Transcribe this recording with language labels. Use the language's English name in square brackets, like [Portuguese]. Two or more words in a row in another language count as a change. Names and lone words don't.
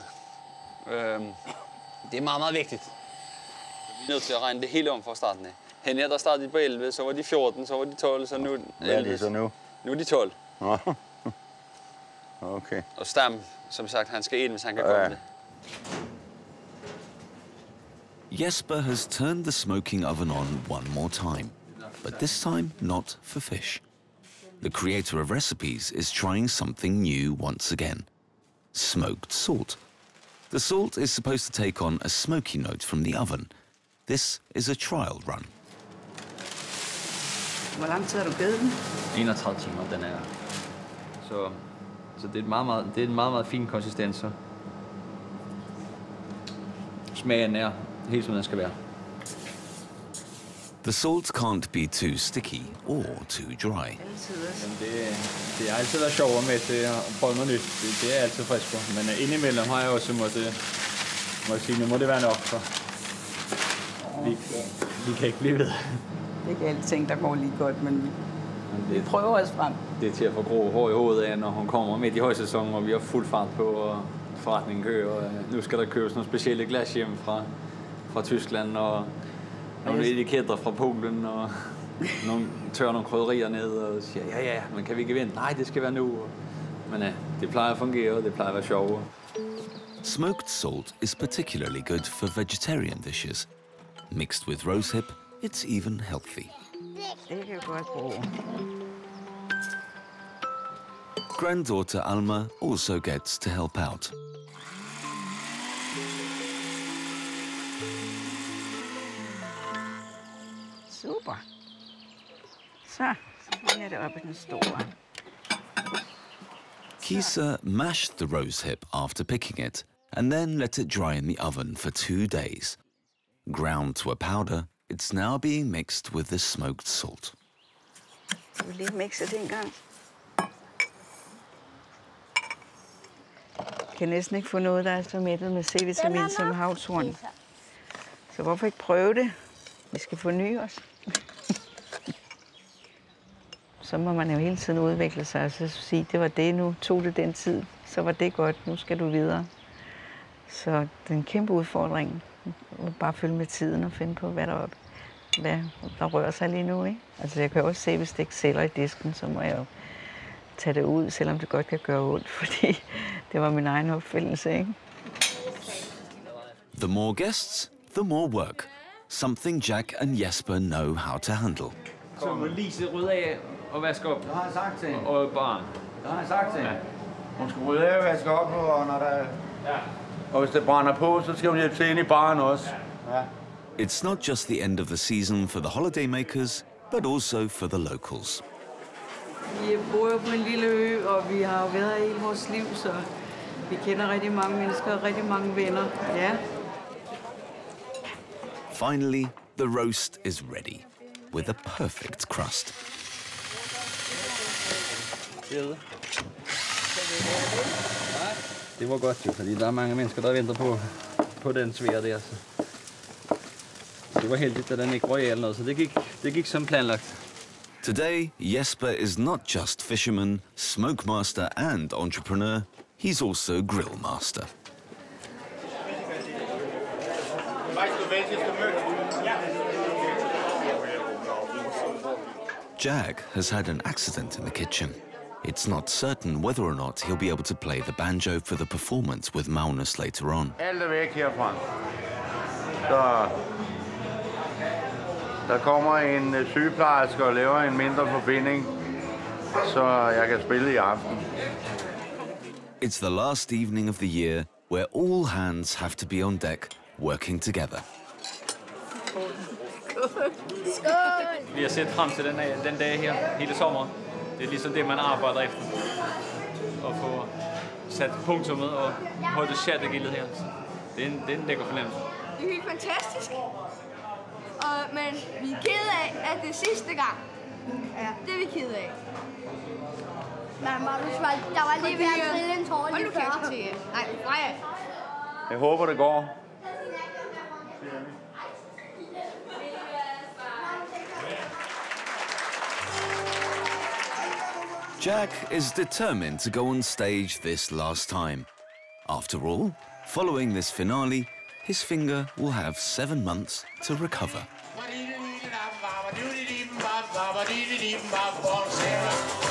[Danish] Det er meget, meget vigtigt. Vi er nødt til at regne det hele om fra starten af. Hende her, der startede på 11, så var de 14, så var de 12, så nu... Hvad er det så nu? Nu er de 12. Okay. Og Stam, som sagt, han skal ind, hvis han kan komme med. [English] Jesper has turned the smoking oven on one more time, but this time not for fish. The creator of recipes is trying something new once again. Smoked salt. The salt is supposed to take on a smoky note from the oven. This is a trial run. [Danish] Hvor lang tid har du givet den? 31 timer, den er. Så det er en meget fin konsistens. Så. Smagen er helt som den skal være. [English] The salt can't be too sticky or too dry. [Danish] Det er altid været sjovere med til at prøve noget nyt. Det er altid frisk på. Men indimellem har jeg også måtte sige, nu må det være nok for. Vi kan ikke blive ved. Det er ikke alting, der går lige godt, men vi prøver os frem. Det er til at få grå hår i hovedet af, når hun kommer midt i højsæsonen, og vi har fuld fart på, og forretningen kører. Og nu skal der købes nogle specielle glas hjem fra Tyskland, og nogle etiketter fra Polen, og tørrer nogle krydderier ned, og siger, ja, men kan vi ikke vente? Nej, det skal være nu. Men det plejer at fungere, og det plejer at være sjovere. [English] Smoked salt is particularly good for vegetarian dishes. Mixed with rosehip, it's even healthy. [Danish] Det kan godt bruge. [English] Granddaughter Alma also gets to help out. [Danish] Super. Så bliver det op i den store. [English] Kisa mashed the rosehip after picking it and then let it dry in the oven for 2 days. Ground to a powder, it's now being mixed with the smoked salt. [Danish] Jeg vil lige mixe det en gang. Jeg kan næsten ikke få noget, der er så mættet med C-vitamin som havtorn. Så hvorfor ikke prøve det? Vi skal forny os. Så må man jo hele tiden udvikle sig og så sige, det var det nu, tog det den tid, så var det godt, nu skal du videre. Så det er en kæmpe udfordring. Bare følge med tiden og finde på, hvad der rører sig lige nu. Ikke? Altså jeg kan også se, hvis det ikke sælger i disken, så må jeg jo tage det ud, selvom det godt kan gøre ondt, fordi det var min egen opfindelse. Ikke? [English] The more guests, the more work. Something Jack and Jesper know how to handle. [Danish] Så må Lise rydde af og vaske op. Det har jeg sagt til hende. Og barn. Det har jeg sagt til hende. Hun skal rydde af og vaske op, og når der... Ja. Og hvis det brænder på, så skal hun hjælpe til ind i baren også. Ja. [English] It's not just the end of the season for the holidaymakers, but also for the locals. [Danish] Vi bor jo på en lille ø, og vi har jo været her hele vores liv, så vi kender rigtig mange mennesker og rigtig mange venner. Ja. [English] Finally, the roast is ready, with a perfect crust. [Danish] Det var godt jo, fordi der er mange mennesker, der venter på den svær der. Så det var heldigt, at den ikke røg eller noget, så det gik som planlagt. [English] Today, Jesper is not just fisherman, smokemaster and entrepreneur, he's also grillmaster. Jack has had an accident in the kitchen. It's not certain whether or not he'll be able to play the banjo for the performance with Magnus later on. [Danish] Alt er væk herfra. Så der kommer en sygeplejerske og laver en mindre forbinding, så jeg kan spille i aften. [English] It's the last evening of the year where all hands have to be on deck working together. [Danish] Vi har set frem til den dag her hele sommeren. Det er ligesom det, man arbejder efter. At få sat punktummet og holde chattegildet her. Det er en lækker fornemmelse. Det er helt fantastisk. Men vi er kede af, at det er sidste gang. Ja. Det er vi kede af. Nej, Magnus, der var lige ved at trille en tår lige før. Hold nu kæft til. Nej, Freja. Jeg håber, det går. [English] Jack is determined to go on stage this last time. After all, following this finale, his finger will have 7 months to recover.